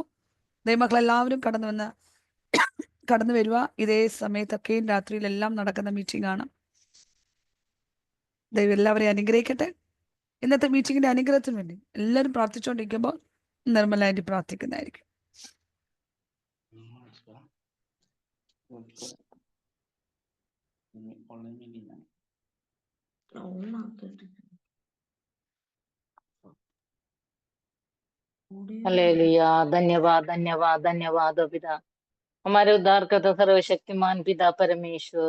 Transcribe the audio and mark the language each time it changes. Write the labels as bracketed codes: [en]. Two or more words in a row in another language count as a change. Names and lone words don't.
[ml] ദൈവമക്കളെല്ലാവരും കടന്നു വരിക. ഇതേ സമയത്തൊക്കെയും രാത്രിയിലെല്ലാം നടക്കുന്ന മീറ്റിംഗ് ആണ്. ദൈവം എല്ലാവരെയും അനുഗ്രഹിക്കട്ടെ. ഇന്നത്തെ മീറ്റിങ്ങിന്റെ അനുഗ്രഹത്തിന് വേണ്ടി എല്ലാവരും പ്രാർത്ഥിച്ചുകൊണ്ടിരിക്കുമ്പോൾ നിർമ്മലായിട്ട് പ്രാർത്ഥിക്കുന്നതായിരിക്കും. [hi] हालेलुया। धन्यवाद धन्यवाद धन्यवाद हो पिता, हमारे उद्धारकर्ता सर्वशक्तिमान पिता परमेश्वर।